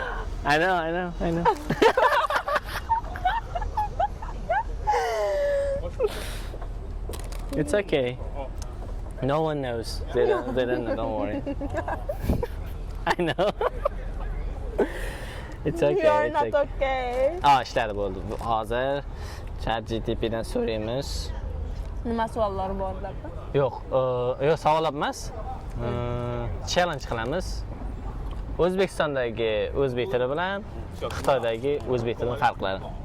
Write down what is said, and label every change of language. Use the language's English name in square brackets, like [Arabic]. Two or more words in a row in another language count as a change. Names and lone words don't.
[English] I know. It's okay. No one knows. They don't know. Don't worry. I know. It's okay. You are it's not okay. okay. [Uzbek] İşlari bo'ldi. Hozir ChatGPTdan so'raymiz. Nima savollar bor ularda? Yo'q, savollar emas. Challenge qilamiz. O'zbekistondagi o'zbek tili bilan Xitoydagi o'zbek tilining farqlari.